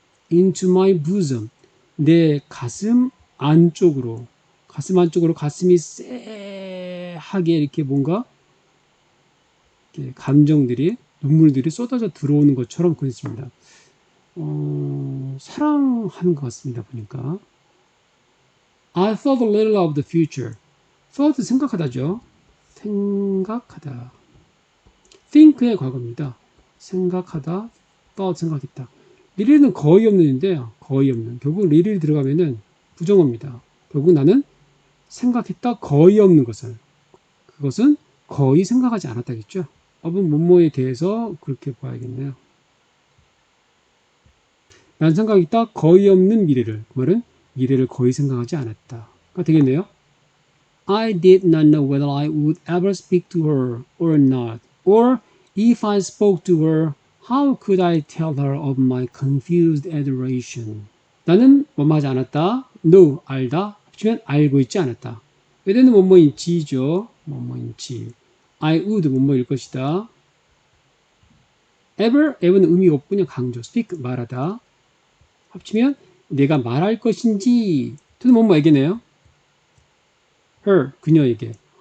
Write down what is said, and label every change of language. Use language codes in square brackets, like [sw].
[en] into my bosom. [ko] 내 가슴 안쪽으로. 가슴이 쎄하게 이렇게 뭔가 이렇게 감정들이, 눈물들이 쏟아져 들어오는 것처럼 그랬습니다. 사랑하는 것 같습니다. 보니까. [en] I thought a little of the future. [ko] thought 생각하다죠. 생각하다. think의 과거입니다. 생각하다, thought 생각했다. 리릴은 거의 없는 인데요. 거의 없는. 결국 리릴 들어가면은 부정어입니다. 결국 나는 생각했다 거의 없는 것을. 그것은 거의 생각하지 않았다겠죠. 업은 뭐뭐에 대해서 그렇게 봐야겠네요. 난 생각했다 거의 없는 미래를. 그 말은 미래를 거의 생각하지 않았다가 되겠네요. [en] I did not know whether I would ever speak to her or not. Or if I spoke to her, how could I tell her of my confused adoration? [ko] 나는 뭐뭐하지 않았다. know, 알다. 합치면 알고 있지 않았다. 얘는 뭐뭐인지죠. 뭐뭐인지. I would 뭐뭐일 것이다. ever는 의미가 없군요. 강조. speak 말하다. 합치면 내가 말할 것인지 또는 뭐뭐에게네요. her 그녀에게.